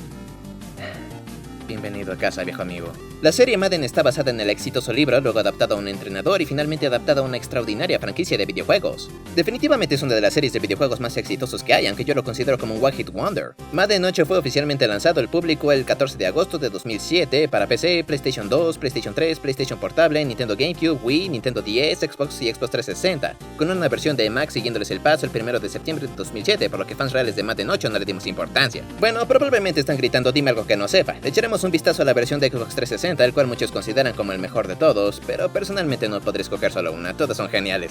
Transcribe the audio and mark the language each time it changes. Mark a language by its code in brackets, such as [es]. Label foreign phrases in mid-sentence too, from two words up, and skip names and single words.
[es] Bienvenido a casa, viejo amigo. La serie Madden está basada en el exitoso libro, luego adaptado a un entrenador y finalmente adaptada a una extraordinaria franquicia de videojuegos. Definitivamente es una de las series de videojuegos más exitosos que hay, aunque yo lo considero como un [en] One Hit Wonder. [es] Madden 8 fue oficialmente lanzado al público el 14 de agosto de 2007 para PC, PlayStation 2, PlayStation 3, PlayStation Portable, Nintendo GameCube, Wii, Nintendo DS, Xbox y Xbox 360, con una versión de Mac siguiéndoles el paso el 1 de septiembre de 2007, por lo que fans reales de Madden 8 no le dimos importancia. Bueno, probablemente están gritando dime algo que no sepa. Le echaremos un vistazo a la versión de Xbox 360, el cual muchos consideran como el mejor de todos, pero personalmente no podré escoger solo una, todas son geniales.